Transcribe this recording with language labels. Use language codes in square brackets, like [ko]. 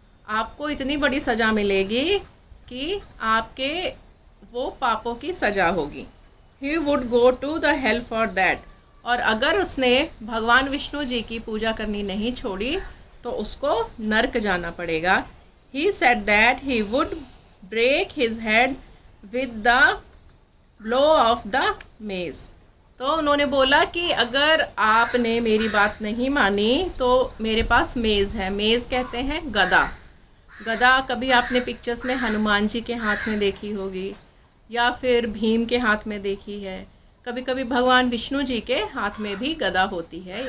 [hi] आपको इतनी बड़ी सज़ा मिलेगी कि आपके वो पापों की सज़ा होगी. [en] he would go to the hell for that. [hi] और अगर उसने भगवान विष्णु जी की पूजा करनी नहीं छोड़ी तो उसको नर्क जाना पड़ेगा. [en] He said that he would break his head with the blow of the mace. [hi] तो उन्होंने बोला कि अगर आपने मेरी बात नहीं मानी तो मेरे पास मेज़ है. मेज़ कहते हैं गदा. गदा कभी आपने पिक्चर्स में हनुमान जी के हाथ में देखी होगी या फिर भीम के हाथ में देखी है. कभी कभी भगवान विष्णु जी के हाथ में भी गदा होती है.